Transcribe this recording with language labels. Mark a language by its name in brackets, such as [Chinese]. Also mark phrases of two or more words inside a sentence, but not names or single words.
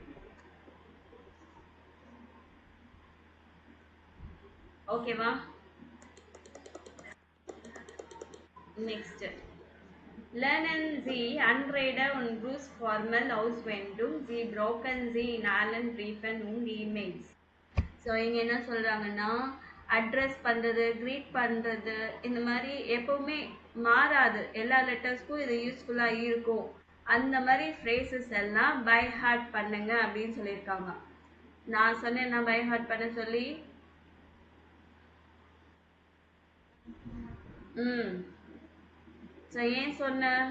[Tamil] ஓகேவா? நெக்ஸ்ட். [German] Lernen Sie Anrede und Grußformel auswendig. Sie brauchen sie in allen Briefen und E-Mails. [Tamil] ஸோ இங்கே என்ன சொல்கிறாங்கன்னா, அட்ரஸ் பண்ணுறது, க்ரீட் பண்ணுறது, இந்த மாதிரி எப்போவுமே மாறாது, எல்லா லெட்டர்ஸ்க்கும் இது யூஸ்ஃபுல்லாக இருக்கும். அந்த மாதிரி ஃப்ரேசஸ் எல்லாம் [English] by heart [Tamil] பண்ணுங்க அப்படின்னு சொல்லியிருக்காங்க. நான் சொன்னேன் நான் [English] by heart [Tamil] பண்ண சொல்லி. ஸோ ஏன் சொன்ன?